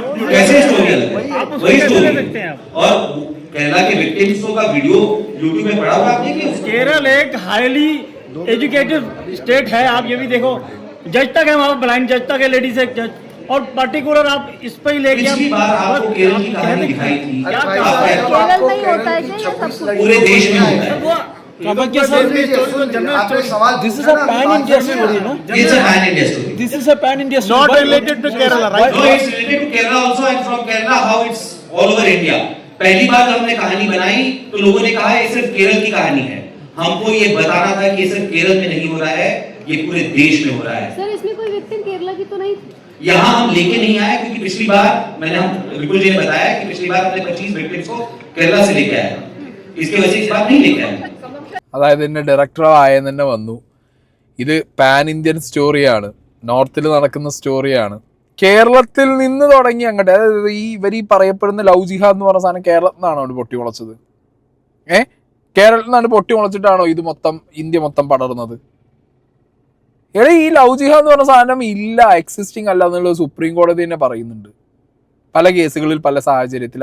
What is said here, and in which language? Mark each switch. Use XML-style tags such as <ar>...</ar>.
<hi>कैसे स्टोरी वही स्टोरी और केरला के विक्टिम्स का वीडियो यूट्यूब में पड़ा हुआ आपने कि केरल एक हाईली एजुकेटेड स्टेट है। आप ये भी देखो, जज तक है वहाँ, ब्लाइंड जज तक है, लेडीज एक जज, और पर्टिकुलर आप इस पे ही लेके पिछली बार आपको केरल की कहानी दिखाई थी। केरल में ही होता है क्या ये सब कुछ? पूरे देश में होता है।</hi> <en>This is a pan India story, no? It's a pan India story. This is a pan India story. Not related to Kerala, right? No, it's related to Kerala also, and from Kerala how it's all over India.</en> <hi>पहली बार जब हमने कहानी बनाई तो लोगों ने कहा ये सिर्फ केरल की कहानी है। हमको ये बताना था कि ये सिर्फ केरल में नहीं हो रहा है, ये पूरे देश में हो रहा है। सर इसमें कोई विक्टिम केरला की तो नहीं थी? यहाँ हम लेके नहीं आए क्योंकि पिछली बार हम विपुल जी ने बताया कि पिछली बार हमने 25 विक्टिम्स को केरला से लेके आए, इसके वजह से इस बार नहीं लेके आए।</hi> <ml>അതായത് ഇതിൻ്റെ ഡയറക്ടർ ആയെന്ന് തന്നെ വന്നു. ഇത് പാൻ ഇന്ത്യൻ സ്റ്റോറിയാണ്, നോർത്തിൽ നടക്കുന്ന സ്റ്റോറിയാണ്. കേരളത്തിൽ നിന്ന് തുടങ്ങി അങ്ങോട്ട്, അതായത് ഈ പറയപ്പെടുന്ന ലവ് ജിഹാദ് എന്ന് പറഞ്ഞ സാധനം കേരളത്തിൽ നിന്നാണോ അവിടെ പൊട്ടി മുളച്ചത്? കേരളത്തിൽ നിന്നാണ് പൊട്ടി മുളച്ചിട്ടാണോ ഇത് മൊത്തം ഇന്ത്യ മൊത്തം പടർന്നത്? എടാ ഈ ലവ് ജിഹാദ് എന്ന് പറഞ്ഞ സാധനം ഇല്ല, എക്സിസ്റ്റിംഗ് അല്ല എന്നുള്ളത് സുപ്രീം കോടതി തന്നെ പറയുന്നുണ്ട് പല കേസുകളിൽ പല സാഹചര്യത്തിൽ.</ml>